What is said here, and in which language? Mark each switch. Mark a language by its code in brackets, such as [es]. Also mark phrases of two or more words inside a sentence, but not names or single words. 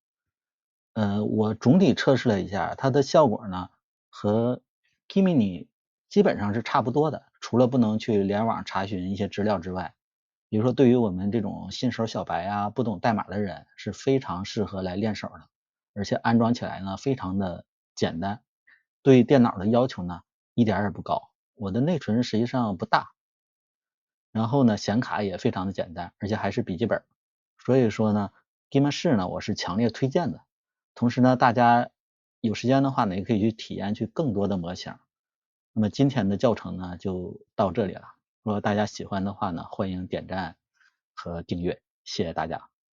[zh] 我总体測試了一下，它的效果呢和 Gemini 基本上是差不多的，除了不能去联网查詢一些資料之外，比如說对于我们这種新手小白啊、不懂代碼的人是非常適合来练手的，而且安装起来呢非常的简单，对電腦的要求呢一點也不高。我的內存實際上不大，然後呢顯卡也非常的簡單，而且還是筆記本，所以說呢 Gemasys 呢我是強烈推薦的。同時呢，大家有時間的話呢，也可以去体驗去更多的模型。那麼今天的教程呢，就到這裡了。如果大家喜歡的話呢，歡迎點讚和訂閱，謝謝大家。